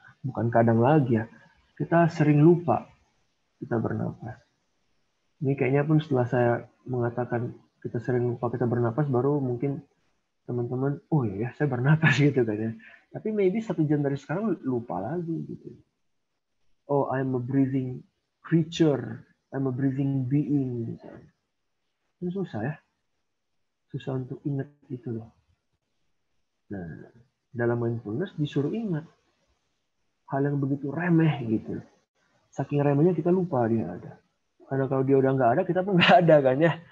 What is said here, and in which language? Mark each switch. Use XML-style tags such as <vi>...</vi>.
<id>Bukan kadang lagi ya. Kita sering lupa kita bernapas. Ini kayaknya pun setelah saya mengatakan kita sering lupa kita bernapas, baru mungkin teman-teman, oh iya saya bernapas gitu kan ya. Tapi maybe 1 jam dari sekarang lupa lagi gitu.</id> <en>Oh, I'm a breathing creature. I'm a breathing being.</en> <id>Misalnya. Ini susah ya. Susah untuk ingat itu loh. Nah, dalam mindfulness disuruh ingat hal yang begitu remeh gitu. Saking remehnya kita lupa dia ada. Karena kalau dia udah nggak ada, kita pun nggak ada kan ya.</id>